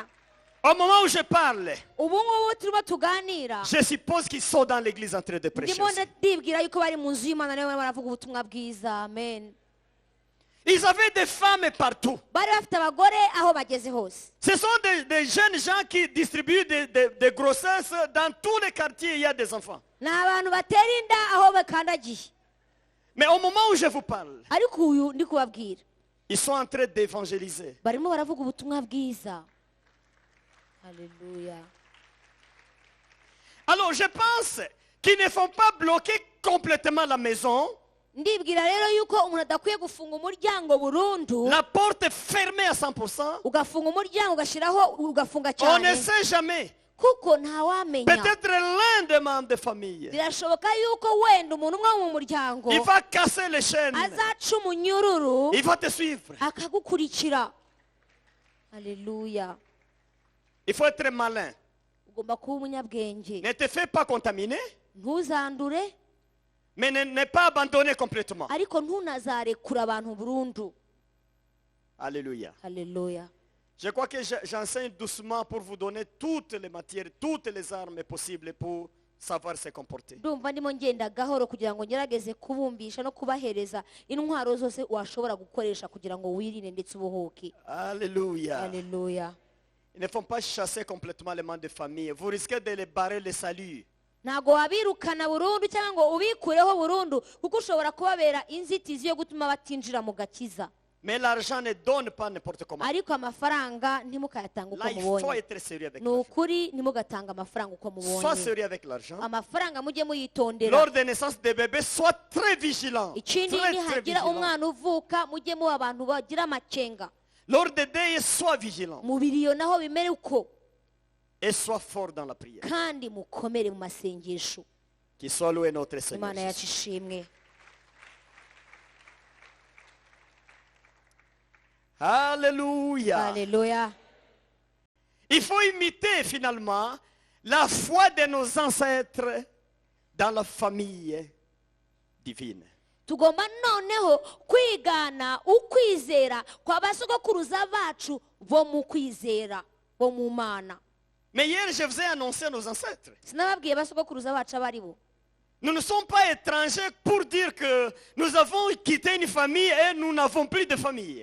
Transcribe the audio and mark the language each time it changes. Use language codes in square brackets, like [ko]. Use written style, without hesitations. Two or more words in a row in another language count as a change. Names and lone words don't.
[fr] Au moment où je parle, [rw] ubu ngubu turimo tuganira [fr] je suppose qu'ils sont dans l'église en train de prêcher. [rw] ndimo ndibwira yuko bari mu nzu y'imana niyo baravuga ubutumwa bwiza. Amen. [fr] Ils avaient des femmes partout. [rw] bari bafite abagore aho bageze hose. [fr] Ce sont des jeunes gens qui distribuent des grossesses. Dans tous les quartiers, il y a des enfants. [rw] ni abantu batera inda aho bakandagiye. [fr] Mais au moment où je vous parle, [rw] ariko uyu ndi kubabwira [fr] ils sont en train d'évangéliser. [rw] barimo baravuga ubutumwa bwiza. Haleluya. [fr] Alors je pense qu'ils ne font pas bloquer complètement la maison, [rw] ndibwira rero yuko umuntu adakwiye gufunga umuryango burundu, [fr] la porte fermée à 100%. [rw] ugafunga umuryango ugashyiraho ugafunga [fr] On ne [rw] cyane, [fr] sait jamais. [rw] kuko ntawamenya. [fr] Peut-être l'un des membres de famille, [rw] birashoboka yuko wenda umuntu umwe wo mu muryango [fr] il va casser les chaînes. [rw] azaca umunyururu [fr] Il va te suivre. [rw] akagukurikira. Haleluya. [fr] Il faut être malin. [rw] ugomba kuba umunyabwenge, [fr] Ne te fais pas contaminer, [rw] ntuzandure [fr] mais ne pas abandonner complètement. [rw] ariko ntunazarekura abantu burundu. [fr] Alléluia. [rw] Haleluya. [fr] Je crois que j'enseigne doucement pour vous donner toutes les matières, toutes les armes possibles pour savoir se comporter. [rw] ndumva ndimo ngenda gahoro kugira ngo ngerageze kubumbisha no kubahereza intwaro zose washobora gukoresha kugira ngo wirinde ndetse ubuhuke. [fr] Alléluia. [rw] Haleluya. [fr] Ils ne font pas chasser complètement les membres de famille. Vous risquez de les barrer le salut. [rw] ntago wabirukana burundu cyangwa ngo ubikureho burundu kuko ushobora kubabera inzitizi yo gutuma batinjira mu gakiza. [fr] Mais l'argent ne donne pas n'importe comment. [rw] ariko amafaranga ntimukayatanga uko [fr] Là, il faut [rw] mubonye. [fr] être sérieux avec [rw] ni [fr] l'argent. [rw] ukuri ntimugatanga amafaranga uko [fr] Sois [rw] mubonye. [fr] sérieux avec l'argent. [rw] amafaranga mujye muyitondera. [fr] Lors des naissances des bébés, sois très vigilant. [rw] ikindi [fr] Très, très [rw] nihagira [fr] vigilant. [rw] umwana uvuka mujye muba abantu bagira amakenga. [fr] Lors des deuils, sois vigilant. [rw] mu biriyo naho bimere uko. [fr] Et sois fort dans la prière. [rw] kandi mukomere mu masengesho. [fr] Qu'il soit loué notre Seigneur. [rw] imana yacu ishimwe. [fr] Alléluia. [rw] Haleluya. [fr] Il faut imiter finalement la foi de nos ancêtres dans la famille divine. [rw] tugomba noneho kwigana ukwizera kwa basogokuruza bacu bo mu kwizera bo mu mana. [fr] Mais hier, je vous ai annoncé nos ancêtres. [rw] sinababwiye basogokuruza bacu abari bo. [fr] Nous ne sommes pas étrangers pour dire que nous avons quitté une famille et nous n'avons plus de famille.